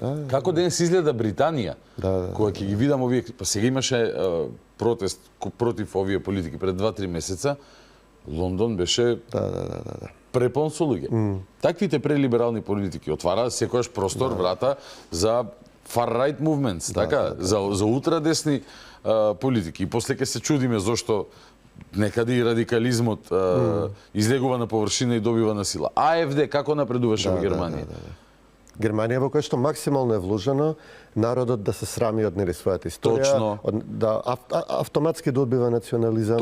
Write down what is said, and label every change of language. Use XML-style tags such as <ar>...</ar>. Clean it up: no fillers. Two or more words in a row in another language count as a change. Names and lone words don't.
<mk>Како денес изгледа Британија? Кога ќе ги видам овие, па сега имаше протест против овие политики пред 2-3 месеца, Лондон беше препон со луѓе. Таквите прелиберални политики отвараат секојаш простор, врата за</mk> <en>far right movements,</en> <mk>така, за ултрадесни политики. И после ќе се чудиме зошто некаде и радикализмот излегува на површина и добива на сила. АФД како напредуваше во Германија? Германија во која што максимално е вложено народот да се срами од својата историја, да автоматски добива национализам.</mk>